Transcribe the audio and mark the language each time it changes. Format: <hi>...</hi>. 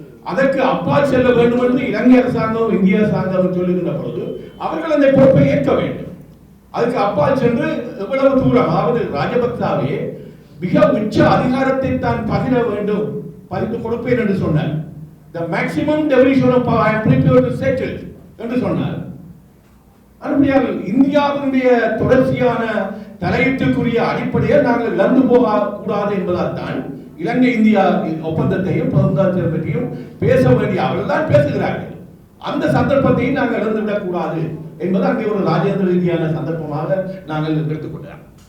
<ta>அதற்கு அப்பால் செல்ல வேண்டும் என்று இலங்கை அரசாங்கம் இந்திய அரசாங்கம் சொல்லுகின்ற பொழுது அவர்கள் அந்த பொறுப்பை ஏற்க வேண்டும். அதுக்கு அப்பால் சென்று எவ்வளவு தூரம், அதாவது ராஜபக்சாவே மிக உச்ச அதிகாரத்தை தான் பகிர வேண்டும், பகிர்ந்து கொடுப்பேன் என்று சொன்னார்.</ta> <en>The maximum devolution of power I am prepared to settle</en> <ta>என்று சொன்னார். அதுபடியால் இந்தியாவினுடைய தொடர்ச்சியான தலையீட்டுக்குரிய அடிப்படையை நாங்கள் இழந்து போக கூடாது என்பதால் தான் இலங்கை இந்தியா ஒப்பந்தத்தையும் 13வது பற்றியும் பேச வேண்டிய அவர்கள் தான் பேசுகிறார்கள். அந்த சந்தர்ப்பத்தையும் நாங்கள் இழந்துவிடக் கூடாது என்பது அங்கே ஒரு ராஜேந்திர ரீதியான சந்தர்ப்பமாக நாங்கள் எடுத்துக்கொண்டோம்.</ta>